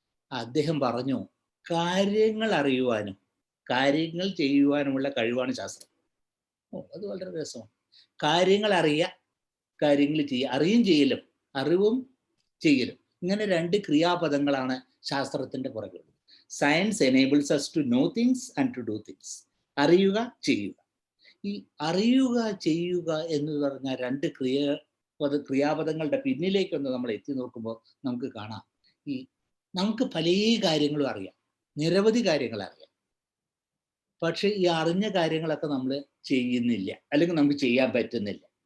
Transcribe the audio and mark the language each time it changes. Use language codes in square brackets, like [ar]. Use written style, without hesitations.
[ml] അദ്ദേഹം പറഞ്ഞു, കാര്യങ്ങൾ അറിയുവാനും കാര്യങ്ങൾ ചെയ്യുവാനുമുള്ള കഴിവാണ് ശാസ്ത്രം. അത് വളരെ രസമാണ്. കാര്യങ്ങൾ അറിയുക, കാര്യങ്ങൾ ചെയ്യുക, അറിയും ചെയ്യലും, അറിവും ചെയ്യലും, ഇങ്ങനെ 2 ക്രിയാപദങ്ങളാണ് ശാസ്ത്രത്തിൻ്റെ പുറകിലുള്ളത്. [en] Science enables us to know things and to do things. [ml] അറിയുക, ചെയ്യുക. ഈ അറിയുക, ചെയ്യുക എന്ന് പറഞ്ഞ 2 ക്രിയാപദങ്ങളുടെ പിന്നിലേക്കൊന്ന് നമ്മൾ എത്തി നോക്കുമ്പോൾ നമുക്ക് കാണാം, ഈ നമുക്ക് പല കാര്യങ്ങളും അറിയാം, നിരവധി കാര്യങ്ങൾ അറിയാം. പക്ഷെ ഈ അറിഞ്ഞ കാര്യങ്ങളൊക്കെ നമ്മൾ ചെയ്യുന്നില്ല, അല്ലെങ്കിൽ നമുക്ക് ചെയ്യാൻ പറ്റുന്നില്ല.